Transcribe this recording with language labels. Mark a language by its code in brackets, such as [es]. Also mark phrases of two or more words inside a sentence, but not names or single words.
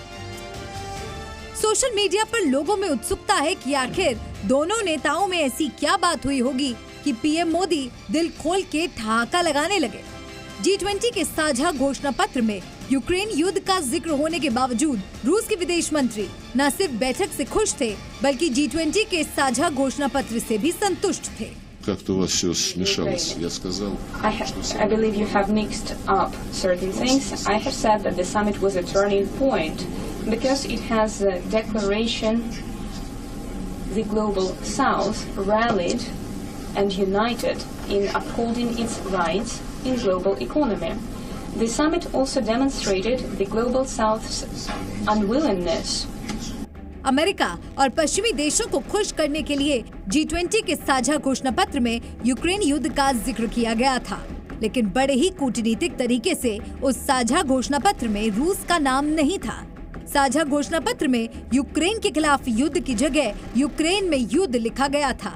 [en] social media [hi] पर लोगों में उत्सुकता है कि आखिर दोनों नेताओं में ऐसी क्या बात हुई होगी कि पीएम मोदी दिल खोल के ठहाका लगाने लगे। G20 के साझा घोषणा पत्र में यूक्रेन युद्ध का जिक्र होने के बावजूद रूस के विदेश मंत्री न सिर्फ बैठक से खुश थे बल्कि G20 के साझा घोषणा पत्र से भी संतुष्ट थे। [ru] Как-то у вас все смешалось, я сказал. [en] I believe you have mixed up certain things. I have said that the summit was a turning point because it has a declaration. The global South rallied and united in upholding its rights in global economy. The summit also demonstrated the global South's unwillingness. [hi] अमेरिका और पश्चिमी देशों को खुश करने के लिए G20 के साझा घोषणा पत्र में यूक्रेन युद्ध का जिक्र किया गया था, लेकिन बड़े ही कूटनीतिक तरीके से उस साझा घोषणा पत्र में रूस का नाम नहीं था। साझा घोषणा पत्र में यूक्रेन के खिलाफ युद्ध की जगह यूक्रेन में युद्ध लिखा गया था।